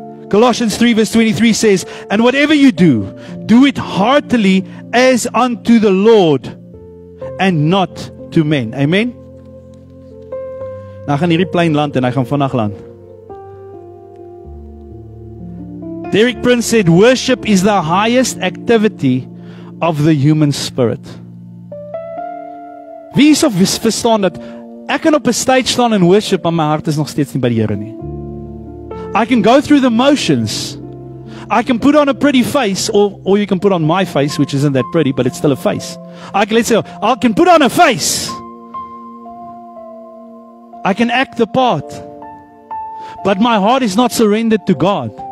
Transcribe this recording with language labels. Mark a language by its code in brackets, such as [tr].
[en] Colossians 3 verse 23 says, and whatever you do, do it heartily as unto the Lord and not to men. Amen? [af] Nou gaan hierdie plane land en hy gaan vandag land. [en] Derek Prince said, worship is the highest activity of the human spirit. [af] Wie is of verstaan dat ek kan op 'n stage staan en worship, maar my hart is nog steeds nie by die Here nie. [en] I can go through the motions. I can put on a pretty face, or you can put on my face, which isn't that pretty, but it's still a face. I can put on a face. I can act the part. But my heart is not surrendered to God.